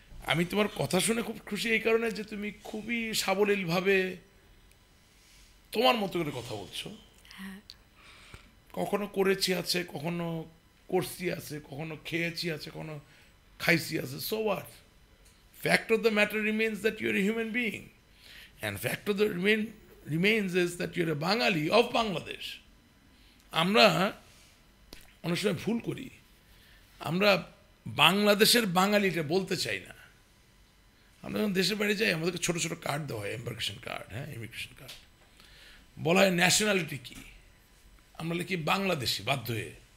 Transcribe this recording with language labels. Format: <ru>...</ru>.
<bn>আমি তোমার কথা শুনে খুব খুশি এই কারণে যে তুমি খুবই সাবলীলভাবে তোমার মতো করে কথা বলছো। কখনো করেছি আছে, কখনো করছি আছে, কখনো খেয়েছি আছে, কখনো খাইছি আছে।</bn> <en>So what? Fact of the matter remains that you're a human being, and fact of the remains is that you're a Bangali of Bangladesh.</en> <bn>আমরা অনেক সময় ভুল করি, আমরা বাংলাদেশের বাঙালিটা বলতে চাই না। আমরা যখন দেশের বাইরে যাই আমাদেরকে ছোটো ছোটো কার্ড দেওয়া হয়, এম্বার্কেশন কার্ড, হ্যাঁ, ইমিগ্রেশন কার্ড। বলা হয় ন্যাশনালিটি কী, আমরা লিখি বাংলাদেশি বাধ্য হয়ে।</bn>